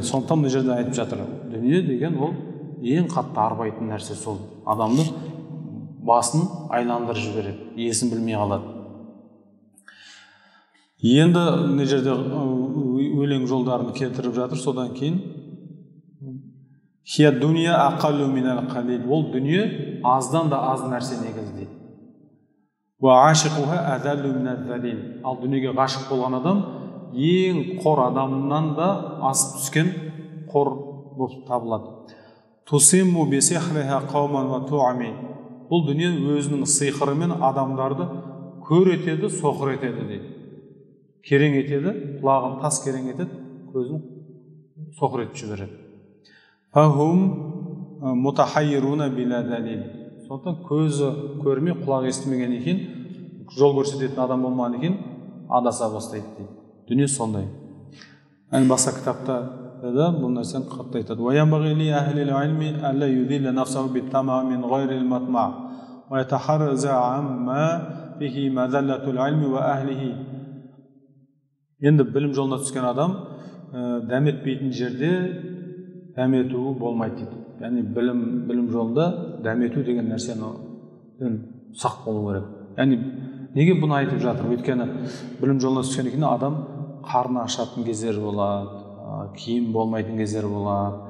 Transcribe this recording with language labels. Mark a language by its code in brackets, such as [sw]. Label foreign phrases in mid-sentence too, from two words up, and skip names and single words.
[kk] Сондықтан мына жерде айтып жатыр, дүние деген ол ең қатты арбайтын нәрсе сол. Адамды басын айландырып жібереді, есін білмей қалады. Енді мына жерде өлең жолдарын келтіріп жатыр. Содан кейін [ar] هي الدنيا أقل من القليل, [kk] ол дүние аздан да аз нәрсе негізі дейді. [ar] وعاشقها أذل من الذليل, [kk] ал дүниеге ғашық болған адам ең қор адамнан да асып түскен қор болып табылады. [ar] تصم بسحرها قوما وتعمي, [kk] бұл дүние өзінің сиқырымен адамдарды көр етеді, соқыр етеді дейді. Керең етеді, құлағын тас керең етеді, көзін соқыр етіп жібереді. [ar] فهم متحيرون بلا دليل, [kk] сондықтан көзі көрмей, құлағы естімеген екен, жол көрсететін адам болмаған екен, адаса бастайды дейді. Дүние сондай. Басқа кітапта да бұл нәрсені қатты айтады. [ar] وَيَنْبَغِي لِأَهْلِ الْعِلْمِ أَلَّا يُذِلَّ نَفْسَهُ بِالطَّمَعِ مِنْ غَيْرِ الْمَطْمَعِ وَيَتَحَرَّزَ عَمَّا فِيهِ مَذَلَّةُ الْعِلْمِ وَأَهْلِهِ. [kk] Енді білім жолына түскен адам дәметпейтін жерде дәметуі болмайды дейді. Яғни білім жолында дәмету деген нәрсені сақ болу керек. Яғни неге бұны айтып жатыр? Өйткені білім жолына түскеннен кейін адам қарны ашатын кездер болады, киім болмайтын кездер болады.